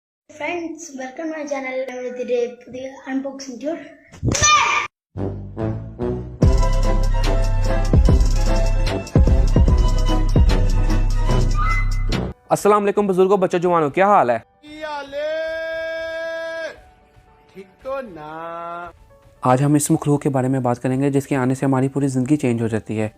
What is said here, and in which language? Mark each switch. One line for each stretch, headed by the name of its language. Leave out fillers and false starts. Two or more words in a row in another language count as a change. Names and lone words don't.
English: friends welcome my channel.
Malayalam: ഇതിന്റെ പുതിയ അൺബോക്സിംഗ് ടൂർ.
Arabic: السلام عليكم
Hindi: बुजुर्गों, बच्चों, जवानों, क्या हाल है? ठीक तो ना। आज हम इस मखलूक के बारे में बात करेंगे जिसके आने से हमारी पूरी ज़िंदगी चेंज हो जाती है।